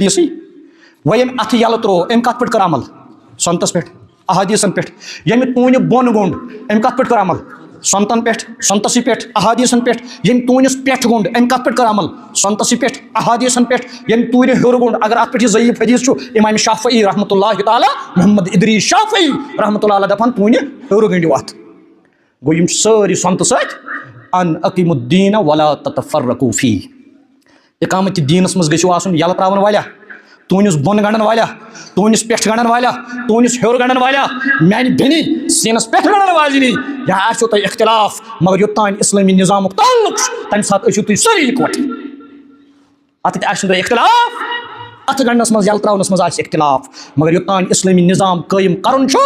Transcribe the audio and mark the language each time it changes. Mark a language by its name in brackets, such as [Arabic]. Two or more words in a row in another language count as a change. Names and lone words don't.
[Kashmiri] حدیثٕے وۄنۍ ییٚمۍ اتھٕ یلہٕ تروو أمۍ کتھ پٮ۪ٹھ کٔر عمل سنتس پٮ۪ٹھ احادیثن پٮ۪ٹھ ییٚمہِ تونہِ بۄن گوٚنڈ أمۍ کتھ پٮ۪ٹھ کٔر عمل سنتن پٮ۪ٹھ سنتسٕے پٮ۪ٹھ احادیثن پٮ۪ٹھ ییٚمہِ تونِس پٮ۪ٹھ گوٚنڈ أمۍ کتھ پٮ۪ٹھ کٔر عمل سنتسٕے پٮ۪ٹھ احادیثن پٮ۪ٹھ ییٚمہِ توٗرِ ہیوٚر گوٚنڈ اگر اتھ پٮ۪ٹھ یہِ ضعیٖف حدیث چھُ امام شافعی [Arabic] رحمۃ اللہ تعالیٰ [Kashmiri] محمد ادریس شافعی [Arabic] رحمۃ اللہ علیہ [Kashmiri] دپان تونہِ ہیوٚر گٔنڈِو اتھ گوٚو یِم چھِ سٲری سنتہٕ سۭتۍ [Arabic] ان اقیموا الدین ولا تتفرقوا [Kashmiri] فیہ اقامت دیٖنس منٛز گٔژھِو آسُن یلہٕ تراون والیاہ تونِس بۄن گنڈن والیاہ تونِس پٮ۪ٹھ گنڈن والیاہ تونِس ہیوٚر گنڈن والیاہ میانہِ بیٚنہِ سیٖنس پٮ۪ٹھ گنڈن واجنی یا آسیو تۄہہِ اختلاف مگر یوٚتانۍ اسلٲمی نظامُک تعلق چھُ تمہِ ساتہٕ ٲسِو تُہۍ سٲری اِکوٹہٕ اتٮ۪تھ آسہِ نہٕ تۄہہِ اختلاف اتھٕ گنڈنس منٛز یلہٕ تراونس منٛز آسہِ اختلاف مگر یوٚتانۍ اسلٲمی نظام قٲیِم کرُن چھُ